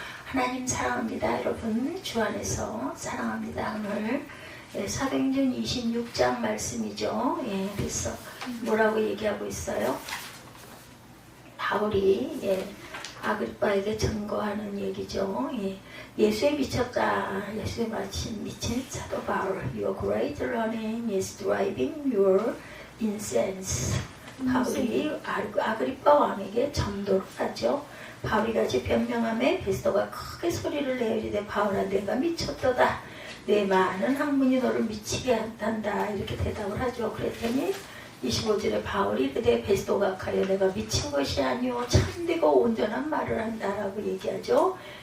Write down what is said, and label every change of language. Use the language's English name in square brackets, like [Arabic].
[Korean] 하나님 사랑합니다. 여러분 주 안에서 사랑합니다. 오늘 사도행전 26장 말씀이죠. 그래서 뭐라고 얘기하고 있어요? 바울이 아그리빠에게 증거하는 얘기죠. 예수에 미쳤다. 예수에 미친 사도 바울. [English] Your great learning is driving your incense. [Korean] 바울이 아그리빠 왕에게 전도를 하죠. 바울이 같이 변명함에 베스도가 크게 소리를 내어 이르되 바울아 내가 미쳤도다. 내 많은 학문이 너를 미치게 한다. 이렇게 대답을 하죠. 그랬더니 25절에 바울이 그대 베스도가 가려 내가 미친 것이 아니오 참되고 온전한 말을 한다라고 얘기하죠.